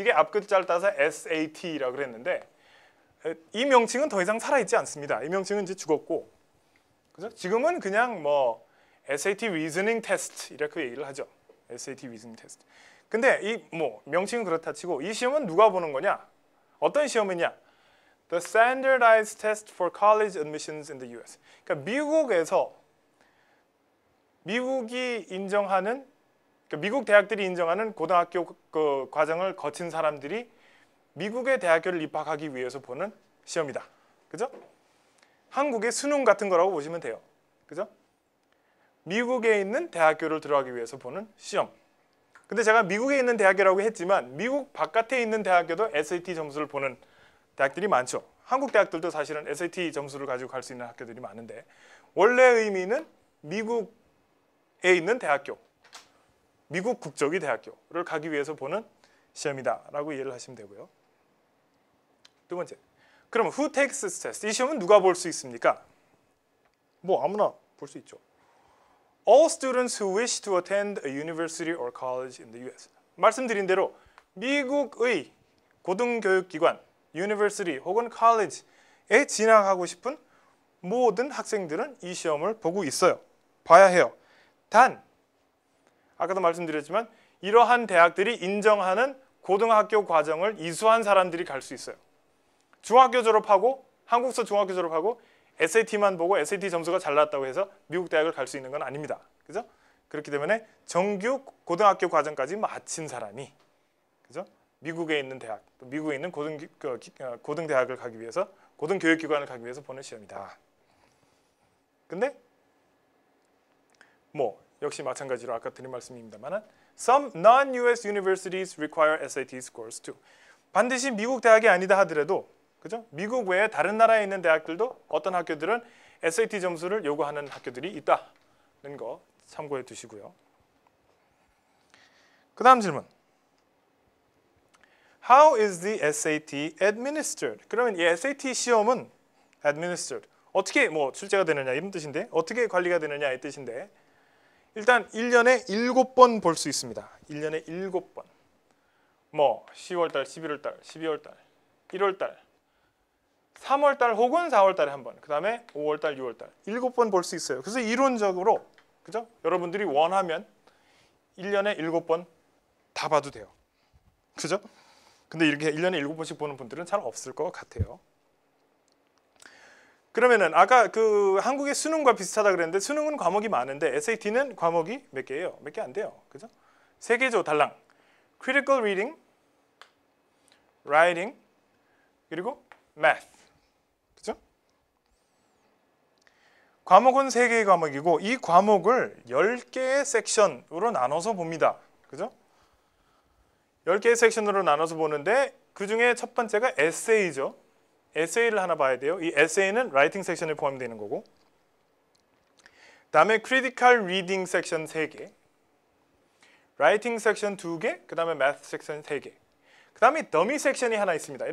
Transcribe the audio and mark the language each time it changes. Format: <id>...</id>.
<ko>이게 앞글자를 따서 SAT라고 그랬는데 이 명칭은 더 이상 살아있지 않습니다. 이 명칭은 이제 죽었고, 그죠? 지금은 그냥 뭐 SAT Reasoning Test 이렇게 얘기를 하죠.</ko> <en>SAT Reasoning Test.</en> <ko>근데 이 뭐 명칭은 그렇다 치고 이 시험은 누가 보는 거냐? 어떤 시험이냐?</ko> <en>The Standardized Test for College Admissions in the U.S.</en> <ko>그러니까 미국에서 미국이 인정하는, 그러니까 미국 대학들이 인정하는 고등학교 그 과정을 거친 사람들이 미국의 대학교를 입학하기 위해서 보는 시험이다. 그죠? 한국의 수능 같은 거라고 보시면 돼요. 그죠? 미국에 있는 대학교를 들어가기 위해서 보는 시험. 근데 제가 미국에 있는 대학교라고 했지만 미국 바깥에 있는 대학교도 SAT 점수를 보는 대학들이 많죠. 한국 대학들도 사실은 SAT 점수를 가지고 갈 수 있는 학교들이 많은데 원래 의미는 미국에 있는 대학교, 미국 국적의 대학교를 가기 위해서 보는 시험이다라고 이해를 하시면 되고요. 두 번째, 그럼</ko> <en>who takes this test?</en> <ko>이 시험은 누가 볼 수 있습니까? 뭐 아무나 볼 수 있죠.</ko> <en>All students who wish to attend a university or college in the US.</en> <ko>말씀드린 대로 미국의 고등교육기관, university 혹은 college에 진학하고 싶은 모든 학생들은 이 시험을 보고 있어요. 봐야 해요. 단, 아까도 말씀드렸지만 이러한 대학들이 인정하는 고등학교 과정을 이수한 사람들이 갈 수 있어요. 중학교 졸업하고 한국서 중학교 졸업하고 SAT만 보고 SAT 점수가 잘 나왔다고 해서 미국 대학을 갈 수 있는 건 아닙니다. 그죠? 그렇기 때문에 정규 고등학교 과정까지 마친 사람이 그죠? 미국에 있는 대학, 또 미국에 있는 고등대학을 가기 위해서 고등교육기관을 가기 위해서 보는 시험이다. 근데 뭐 역시 마찬가지로 아까 드린 말씀입니다만</ko> <en>Some non-US universities require SAT scores too.</en> <ko>반드시 미국 대학이 아니다 하더라도 그죠? 미국 외에 다른 나라에 있는 대학들도 어떤 학교들은 SAT 점수를 요구하는 학교들이 있다는 거 참고해 두시고요. 그 다음 질문.</ko> <en>How is the SAT administered?</en> <ko>그러면 이 SAT 시험은 administered. 어떻게 뭐 출제가 되느냐 이런 뜻인데 어떻게 관리가 되느냐 이 뜻인데 일단 1년에 7번 볼 수 있습니다. 1년에 7번. 뭐 10월달, 11월달, 12월달, 1월달, 3월달 혹은 4월달에 한 번. 그 다음에 5월달, 6월달 7번 볼 수 있어요. 그래서 이론적으로 그죠? 여러분들이 원하면 1년에 7번 다 봐도 돼요. 그죠? 근데 이렇게 1년에 7번씩 보는 분들은 잘 없을 것 같아요. 그러면은 아까 그 한국의 수능과 비슷하다 그랬는데 수능은 과목이 많은데 SAT는 과목이 몇 개예요? 몇 개 안 돼요. 그죠? 3개죠, 달랑.</ko> <en>Critical Reading, Writing, 그리고 Math.</en> <ko>그죠? 과목은 3개의 과목이고 이 과목을 10개의 섹션으로 나눠서 봅니다. 그죠? 10개의 섹션으로 나눠서 보는데 그중에 첫 번째가 에세이죠. 에세이를 하나 봐야 돼요. 이 에세이는 라이팅 섹션에 포함되는 거고 다음에 크리티컬 리딩 섹션 3개 라이팅 섹션 2개 그 다음에 매스 섹션 3개 그 다음에 더미 섹션이 하나 있습니다.</ko>